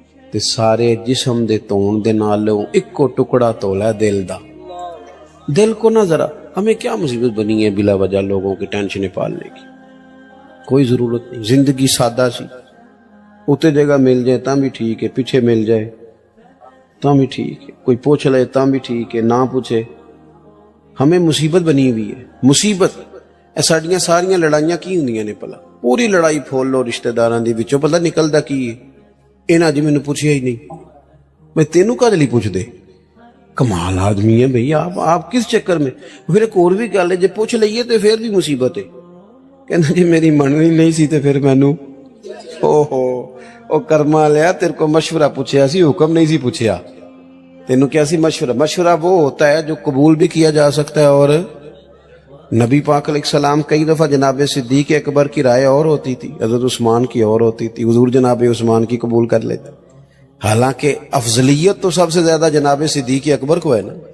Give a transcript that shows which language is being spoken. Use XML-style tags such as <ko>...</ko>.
<pa>تے سارے جسم دے تون دے نالوں اکو ٹکڑا تولا ہے دل دا.</pa> <ur>دل کو نہ ذرا، ہمیں کیا مصیبت بنی ہے بلا وجہ لوگوں کی ٹینشنیں پالنے کی، کوئی ضرورت نہیں. زندگی سادہ سی، اتنے جگہ مل جائے تاں بھی ٹھیک ہے، پیچھے مل جائے تاں بھی ٹھیک ہے، کوئی پوچھ لے تاں بھی ٹھیک ہے، نہ پوچھے. ہمیں مصیبت بنی ہوئی ہے، مصیبت.</ur> <pa>ساڈیاں ساریاں لڑائیاں کی ہوندیاں نے پلا، پوری لڑائی پھول لو رشتہ داراں دی وچوں پتہ نکلدا کی ہے. انہاں اج مینوں پوچھیا ہی نہیں، میں تینوں کدے لئی پوچھ دے.</pa> <ur>کمال آدمی ہے بھئی آپ کس چکر میں. پھر ایک اور بھی گل ہے،</ur> <pa>جے پوچھ لئیے تے پھر بھی مصیبت ہے. کہنا جی میری مننی نہیں سی تے پھر مینوں او کرما لیا تیرے کو مشورہ پوچھیا سی، حکم نہیں سی پوچھیا. تینوں کیا سی مشورہ؟</pa> <ur>مشورہ وہ ہوتا ہے جو قبول بھی کیا جا سکتا ہے. اور نبی پاک علیہ السلام کئی دفعہ جناب صدیق اکبر کی رائے اور ہوتی تھی، حضرت عثمان کی اور ہوتی تھی، حضور جناب عثمان کی قبول کر لیتے. حالانکہ افضلیت تو سب سے زیادہ جناب صدیق اکبر کو ہے نا.</ur>